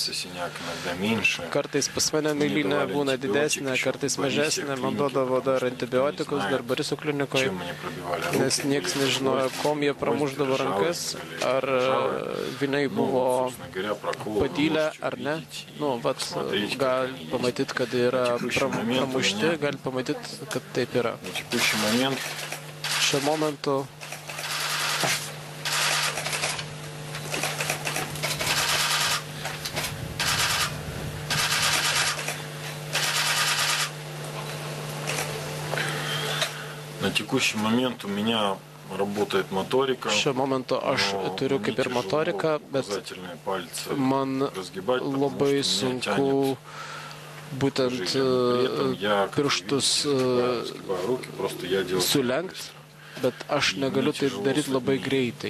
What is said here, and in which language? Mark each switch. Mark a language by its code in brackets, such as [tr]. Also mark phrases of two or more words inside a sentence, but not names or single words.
[lt] Kartais pas mane mėlynė būna didesnė, kartais mažesnė, man duodavo dar antibiotikus, dar Boriso klinikoje, nes nieks nežinojo, kom jie pramuždavo rankas, ar viniai buvo padylę ar ne. Nu, vat, gali pamatyti, kad yra pramušti, gali pamatyti, kad taip yra. Šiuo momentu [ru] На текущий момент у меня работает моторика. [lt] Šiuo momentu aš turiu kaip ir motoriką, bet man labai sunku būtent pirštus sulenkt, bet aš negaliu tai daryti labai greitai.